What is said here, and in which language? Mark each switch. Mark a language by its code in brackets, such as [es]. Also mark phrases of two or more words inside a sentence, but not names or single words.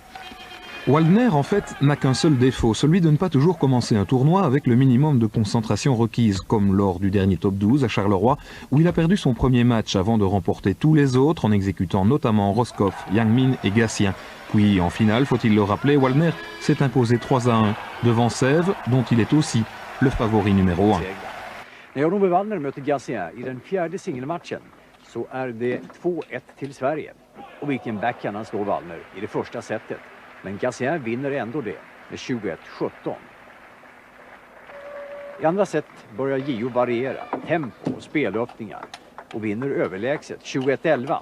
[fr] Waldner, en fait, n'a qu'un seul défaut, celui de ne pas toujours commencer un tournoi avec le minimum de concentration requise, comme lors du dernier top 12 à Charleroi, où il a perdu son premier match avant de remporter tous les autres en exécutant notamment Roscoff, Yang Min et Gatien. Puis en finale, faut-il le rappeler, Waldner s'est imposé 3-1 devant Sèvres, dont il est aussi le favori numéro 1. [sv] När Jan-Ove Waldner möter Gatien i den fjärde singelmatchen så är det 2-1 till Sverige. Och vilken backhand han slår Waldner i det första setet. Men Gatien vinner ändå det med 21-17. I andra set börjar Gio variera tempo och spelöppningar och vinner överlägset 21-11.